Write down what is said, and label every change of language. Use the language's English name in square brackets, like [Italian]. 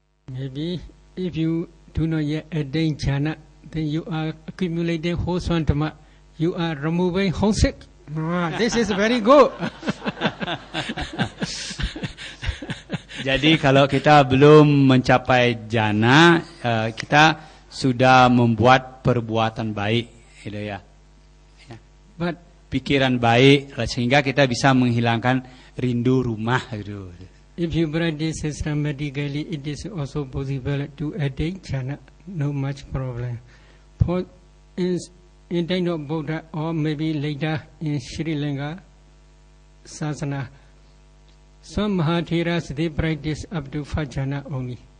[English] Maybe if you do not yet attain jhana, then you are accumulating wholesome dhamma. You are removing homesick. This is very good. [Indonesian] Jadi kalau kita belum mencapai jana, kita sudah membuat perbuatan baik, gitu ya. [English] But [Indonesian] pikiran baik sehingga kita bisa menghilangkan rindu rumah, gitu. [English] If you practice systematically, it is also possible to attain jhana. No much problem. For in time of Buddha, or maybe later in Sri Lanka Sasana, some Mahatheras they practice up to 5 jhana only.